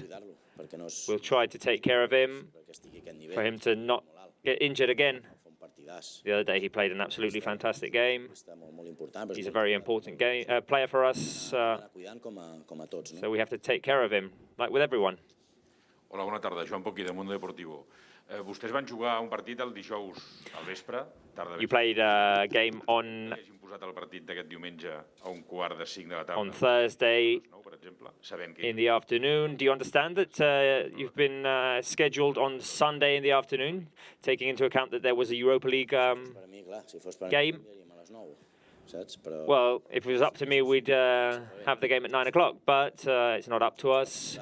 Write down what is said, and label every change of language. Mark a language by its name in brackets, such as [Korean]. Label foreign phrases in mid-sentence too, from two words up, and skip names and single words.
[English] We'll try to take care of him for him to not get injured again. The other day he played an absolutely fantastic game. He's a very important player for us, so we have to take care of him, like with everyone. [Catalan] Hola, bona tarda. Joan Poquí, de Mundo Deportivo. Vostès van jugar un partit el dijous al vespre, tarda [English] You played a game on [Catalan] el partit d'aquest diumenge a un quart de 5 de la tarda. [English] On Thursday in the afternoon. Do you understand that you've been scheduled on Sunday in the afternoon, taking into account that there was a Europa League game? Well, if it was up to me, we'd have the game at 9 o'clock, but it's not up to us.